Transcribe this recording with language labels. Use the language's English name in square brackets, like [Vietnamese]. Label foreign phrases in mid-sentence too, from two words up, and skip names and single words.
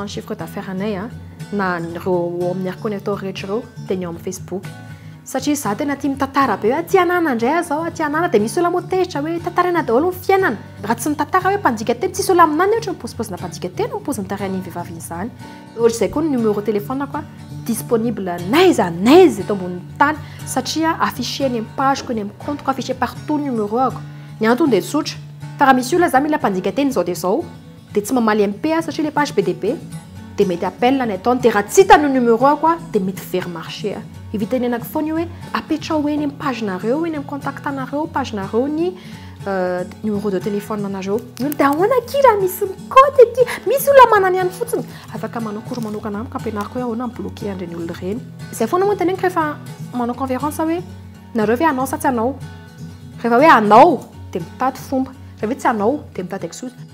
[Malagasy] ny [French] chiffre d'affaires [Malagasy] anay na reo amin'ny reconnecteur rehetra reo dia ny amin'ny Facebook satria za tena tia mitantara be hoe tia anana indray zao tia anana dia misy olona motehitra hoe tantaraina daholo ny fiainana raha tsy mitantara hoe mpanjika teny tsisy olona aminany ohatra miposiposina mpanjika teny mipozy tarain'ny vehivavy izany ohatr'izay koa ny [French] numéro téléphone disponible [Malagasy] naiza naiza eto ambony tany satria affiché any amin'ny pageko any amin'ny compteko [French] affiché partout [Malagasy] numéro ako ny antony dia tsotra fa raha misy olona za mila mpanjika teny zao dia zao dia tsy mamaly MP satria le page be dia be dia mety appel ny ataony dia raha tsy hitany numéro ako dia mety very marché ivitenenako foana hoe apetrao eny amin'ny pagenareo eny amin'ny contactanareo pagenareo ny [French] numéro de téléphone [Malagasy] anareo dia ahoana ki raha misy mikoty aty misy olona manany ihany fotsiny afaka manao cours manokana amiko ampianariko hoe ahoana mbloqué andreny olona ireny izay foana moa teneniko rehefa manao conférence hoe nareo hoe anao sa tsy anao rehefa hoe anao dia mitady fomba rehefa hoe tsy anao dia mitady excuses